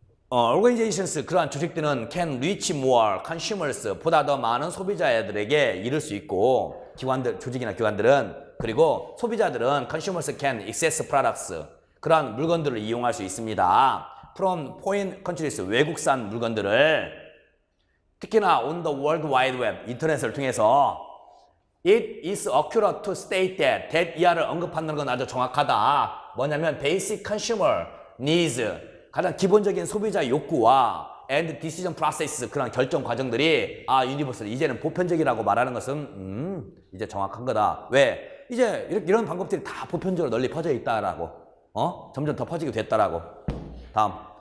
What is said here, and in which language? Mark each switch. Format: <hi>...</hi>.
<ko>organizations, 그러한 조직들은</ko> <en>can reach more consumers,</en> <ko>보다 더 많은 소비자들에게 이를 수 있고, 조직이나 기관들은, 그리고 소비자들은</ko> <en>consumers can access products,</en> <ko>그러한 물건들을 이용할 수 있습니다.</ko> <en>from foreign countries,</en> <ko>외국산 물건들을, 특히나</ko> <en>on the World Wide Web,</en> <ko>인터넷을 통해서</ko> <en>It is accurate to state that</en> <ko>이하를 언급하는 건 아주 정확하다. 뭐냐면</ko> <en>basic consumer needs,</en> <ko>가장 기본적인 소비자 욕구와</ko> <en>and decision process,</en> <ko>그런 결정 과정들이 universal, 이제는 보편적이라고 말하는 것은 이제 정확한 거다. 왜? 이제 이런 방법들이 다 보편적으로 널리 퍼져 있다라고. 점점 더 퍼지게 됐다라고. 다음.</ko>